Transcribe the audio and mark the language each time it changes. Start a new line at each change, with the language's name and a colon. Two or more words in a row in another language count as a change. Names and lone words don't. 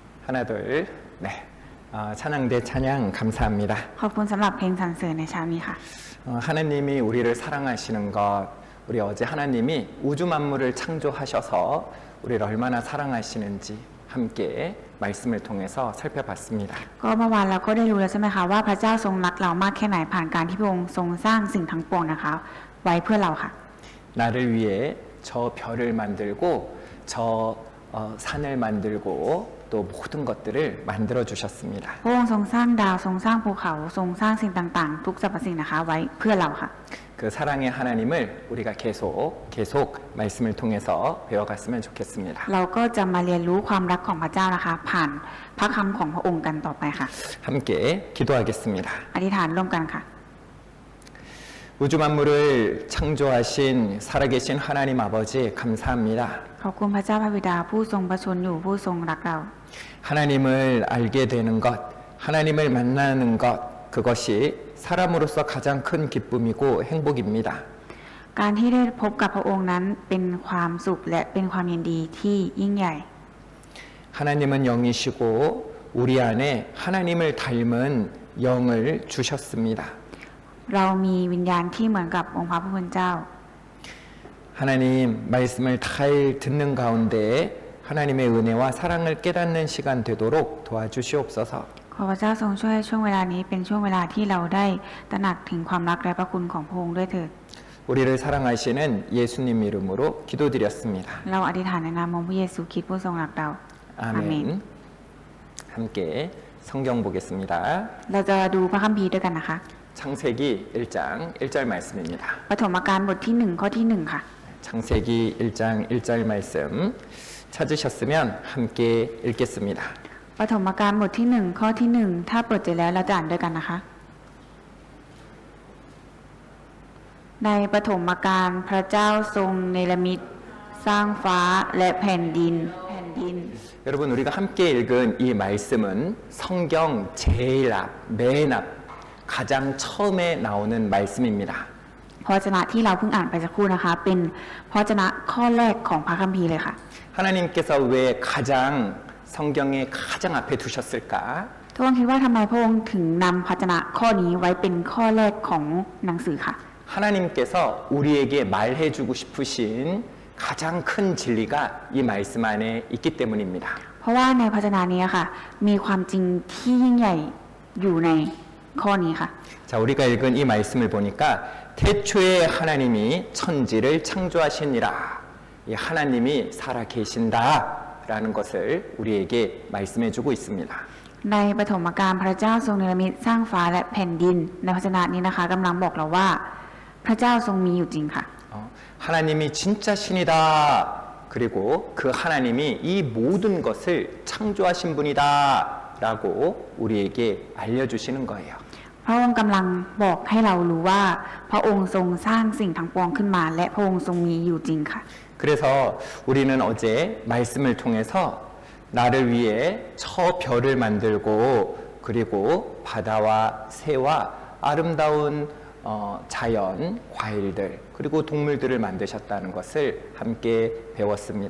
Korean: 하나 둘 네. 찬양대 찬양 감사합니다.
Thai: ขอบคุณสำหรับเพลงสรรเสริญในเช้านี้ค่ะ
Korean: 하나님이 우리를 사랑하시는 것, 우리 어제 하나님이 우주 만물을 창조하셔서 우리를 얼마나 사랑하시는지 함께 말씀을 통해서 살펴봤습니다.
Thai: ก็เมื่อวานเราก็ได้รู้แล้วใช่ไหมคะว่าพระเจ้าทรงรักเรามากแค่ไหนผ่านการที่พระองค์ทรงสร้างสิ่งทั้งปวงนะคะไว้เพื่อเราค่ะ
Korean: 나를 위해 저 별을 만들고 저 산을 만들고 또 모든 것들을 만들어 주셨습니다.
Thai: พระองค์ทรงสร้างดาวทรงสร้างภูเขาทรงสร้างสิ่งต่างๆทุกสรรพสิ่งนะคะไว้เพื่อเราค่ะ
Korean: 그 사랑의 하나님을 우리가 계속 말씀을 통해서 배워갔으면 좋겠습니다.
Thai: เราก็จะมาเรียนรู้ความรักของพระเจ้านะคะผ่านพระคำของพระองค์กันต่อไปค่ะ
Korean: 함께 기도하겠습니다.
Thai: อธิษฐานร่วมกันค่ะ
Korean: 우주 만물을 창조하신 살아계신 하나님 아버지 감사합니다.
Thai: ขอบคุณพระเจ้าพระบิดาผู้ทรงประชนอยู่ผู้ทรงรักเรา
Korean: 하나님을 알게 되는 것, 하나님을 만나는 것, 그것이 사람으로서 가장 큰 기쁨이고 행복입니다.
Thai: การที่ได้พบกับพระองค์นั้นเป็นความสุขและเป็นความยินดีที่ยิ่งใหญ่
Korean: 하나님은 영이시고 우리 안에 하나님을 닮은 영을 주셨습니다.
Thai: เรามีวิญญาณที่เหมือนกับองค์พระผู้เป็นเจ้า
Korean: 하나님 말씀을 잘 듣는 가운데 하나님의 은혜와 사랑을 깨닫는 시간 되도록 도와주시옵소서.
Thai: ขอพระเจ้าทรงช่วยช่วงเวลานี้เป็นช่วงเวลาที่เราได้ตระหนักถึงความรักและพระคุณของพระองค์ด้วยเถิด
Korean: 우리를 사랑하시는 예수님 이름으로 기도드렸습니다.
Thai: เราอธิษฐานในนามของพระเยซูคริสต์ผู้ทรงรักเรา
Korean: 아멘. 함께 성경 보겠습니다.
Thai: เราจะดูพระคัมภีร์ด้วยกันนะคะ
Korean: 창세기 1장 1절 말씀입니다.
Thai: ปฐมกาลบทที่1ข้อที่1ค่ะ
Korean: 창세기 1장 1절 말씀 찾으셨으면 함께 읽겠습니다.
Thai: ปฐมกาลบทที่1ข้อที่1ถ้าเปิดเจอแล้วเราจะอ่านด้วยกันนะคะในปฐมกาลพระเจ้าทรงเนรมิตสร้างฟ้าและแผ่นดิน
Korean: 여러분 우리가 함께 읽은 이 말씀은 성경 제일 앞, 맨 앞, 가장 처음에 나오는 말씀입니다.
Thai: พระวจนะที่เราเพิ่งอ่านไปสักครู่นะคะเป็นพระวจนะข้อแรกของพระคัมภีร์เลยค่ะ
Korean: 하나님께서 왜 가장 성경의 가장 앞에 두셨을까?
Thai: ทุกคนคิดว่าทำไมพระองค์ถึงนำพระวจนะข้อนี้ไว้เป็นข้อแรกของหนังสือค่ะ
Korean: 하나님께서 우리에게 말해주고 싶으신 가장 큰 진리가 이 말씀 안에 있기 때문입니다.
Thai: เพราะว่าในพระวจนะนี้ค่ะมีความจริงที่ยิ่งใหญ่อยู่ในข้อนี้ค่ะ
Korean: 자, 우리가 읽은 이 말씀을 보니까 태초에 하나님이 천지를 창조하시니라. 이 하나님이 살아 계신다라는 것을 우리에게 말씀해주고 있습니다.
Thai: ในปฐมกาลพระเจ้าทรงเนรมิตสร้างฟ้าและแผ่นดินในพระวจนะนี้นะคะกำลังบอกเราว่าพระเจ้าทรงมีอยู่จริงค่ะ
Korean: 하나님이 진짜 신이다. 그리고 그 하나님이 이 모든 것을 창조하신 분이다라고 우리에게 알려주시는 거예요.
Thai: พระองค์กำลังบอกให้เรารู้ว่าพระองค์ทรงสร้างสิ่งทั้งปวงขึ้นมาและพระองค์ทรงมีอยู่จริงค่ะ
Korean: 그래서 우리는 어제 말씀을 통해서 나를 위해 저 별을 만들고 그리고 바다와 새와 아름다운 자연, 과일들 그리고 동물들을 만드셨다는 것을 함께 배웠습니다.